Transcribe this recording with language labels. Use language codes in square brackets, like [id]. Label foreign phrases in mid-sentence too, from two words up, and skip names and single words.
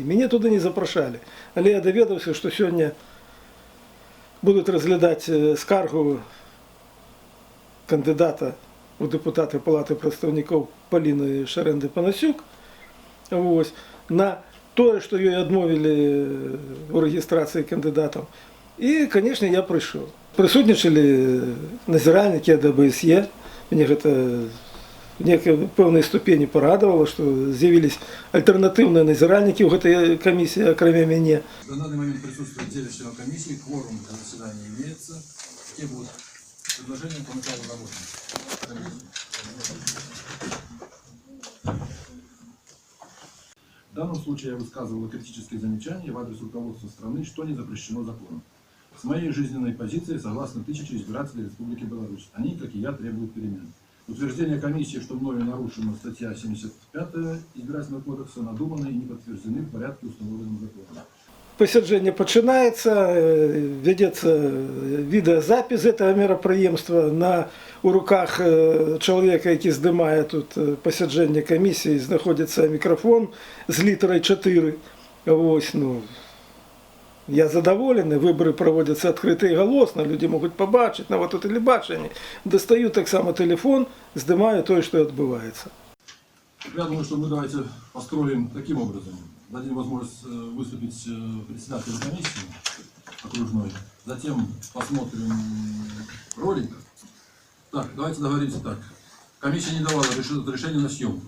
[be] Мяне туды не запрашалі, але я даведаўся, што сёння будуць разглядаць скаргу кандыдата у дэпутаты Палаты прадстаўнікоў Паліны Шарэнды-Панасюк на тое, што ёй адмовілі у рэгістрацыі кандыдатаў. І, канешне, я прыйшоў. Прысутнічалі назіральнікі ад АБСЕ. Мне гэта в некай пэўнай ступені парадавала, што з'явілись альтэрнатыўныя назіральнікі ў гэтай камісіі, акрамя мяне. [ru] На данный момент присутствует 9 членов комиссии, кворум для заседания имеется. Какие будут предложения по началу работы? В данном случае я высказывал критические замечания в адрес руководства страны, что не запрещено законом. С моей жизненной позицией согласно 1000 избирателей Республики Беларусь. Они, как и я, требуют перемен. Утверждение комиссии, что мною нарушена статья 75 избирательного кодекса, надуманы и не подтверждены в порядке, установленном законом. [be] Пасяджэнне пачынаецца, вядзецца відэазапіс гэтага мерапрыемства. У руках чалавека, які здымае тут пасяджэнне камісіі, знаходзіцца мікрафон з літарай 4. Я задаволены, [ru] выборы проводятся открыто и голосно, люди могут побачить, [be] нават у тэлебачанні. [ru] Достаю таксама телефон, здымаю то, что отбывается. Я думаю, что мы давайте построим таким образом. Дадим возможность выступить председателю комиссии окружной. Затем посмотрим ролик. Так, давайте договоримся так. Комиссия не давала разрешения на съемку.